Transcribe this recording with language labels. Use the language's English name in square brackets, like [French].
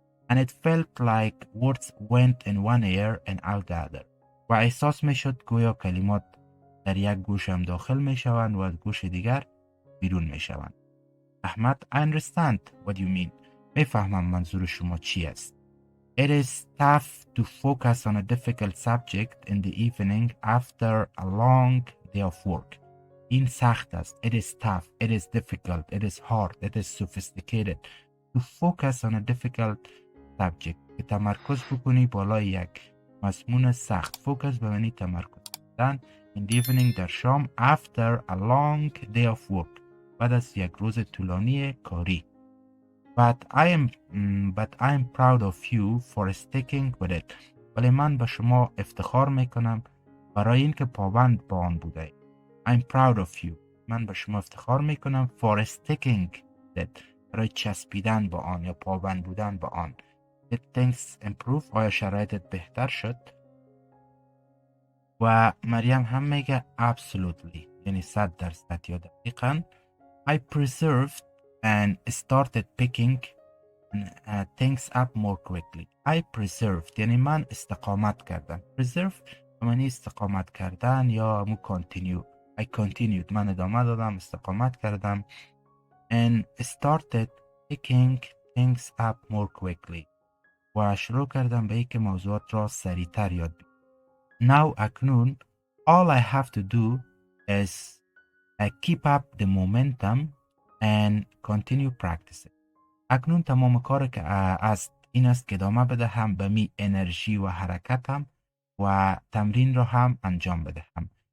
[English] And it felt like words went in one ear and out the other. [Persian] و احساس می شد گویا کلمات در یک گوشم داخل می شوند و از گوش دیگر بیرون می شوند. [English] Ahmad I understand what you mean. [Persian] می فهمم منظور شما چی است. [English] It is tough to focus on a difficult subject in the evening after a long day of work. [Persian] این سخت است. [English] It is tough. It is difficult. It is hard. It is sophisticated. To focus on a difficult subject. [Persian] که تمرکز بکنی بالای یک مضمون سخت. Focus به معنی تمرکز کردن. [English] In the evening [Persian] در شام. [English] After a long day of work. [Persian] بعد از یک روز طولانی کاری. [English] But I am proud of you for sticking with it. [Persian] ولی من به شما افتخار میکنم برای اینکه پابند با آن بوده. [English] I'm proud of you. [Persian] من به شما افتخار میکنم [English] for sticking with it. [Persian] برای چسبیدن با آن یا پابند بودن با آن. [English] Did things improve؟ [Persian] آیا شرایطت بهتر شد؟ و مریم هم میگه absolutely یعنی 100% یا دقیقاً. [English] I preserved and started picking things up more quickly. I preserved [Persian] یعنی من استقامت کردم. Preserve یعنی استقامت کردن یا مو continue. [English] I continued [Persian] من ادامه دادم استقامت کردم. [English] And started picking things up more quickly. [Persian] و شروع کردم به اینکه موضوعات را سریعتر یاد بگیرم. [English] Now اکنون all I have to do is keep up the momentum and continue practicing. [Persian] اکنون تمام کار که است این است که ادامه بدهم به می انرژی و حرکتم و تمرین را هم انجام بدهم.